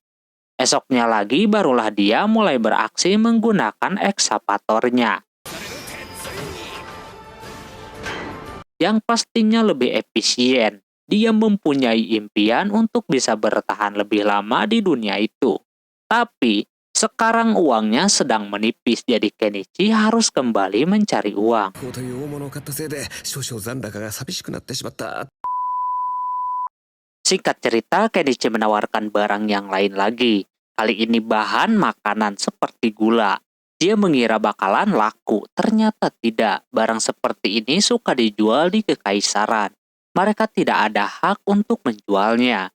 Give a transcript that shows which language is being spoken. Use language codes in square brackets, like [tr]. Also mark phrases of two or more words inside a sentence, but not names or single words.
[id] Esoknya lagi barulah dia mulai beraksi menggunakan ekskavatornya, yang pastinya lebih efisien. Dia mempunyai impian untuk bisa bertahan lebih lama di dunia itu. Tapi, sekarang uangnya sedang menipis, jadi Kenichi harus kembali mencari uang. [ja] こうという大物を買ったせいで少々残高が寂しくなってしまった。 [id] Singkat cerita, Kenichi menawarkan barang yang lain lagi. Kali ini bahan makanan seperti gula. Dia mengira bakalan laku, ternyata tidak. Barang seperti ini suka dijual di kekaisaran. Mereka tidak ada hak untuk menjualnya.